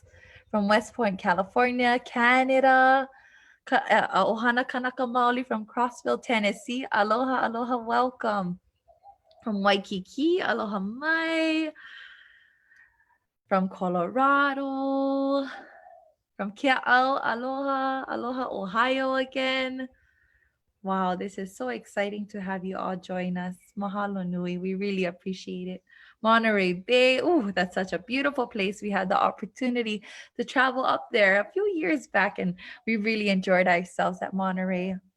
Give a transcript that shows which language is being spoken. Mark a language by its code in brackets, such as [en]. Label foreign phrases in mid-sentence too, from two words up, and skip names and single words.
[en] From West Point, California, Canada. [haw] Ohana Kanaka Maoli [en] from Crossville, Tennessee. [haw] Aloha, aloha, [en] welcome. From Waikiki, [haw] aloha mai. [en] From Colorado. From Kea'au, [haw] aloha, aloha, [en] Ohio again. Wow, this is so exciting to have you all join us. [haw] Mahalo nui, [en] we really appreciate it. Monterey Bay, oh, that's such a beautiful place. We had the opportunity to travel up there a few years back, and we really enjoyed ourselves at Monterey.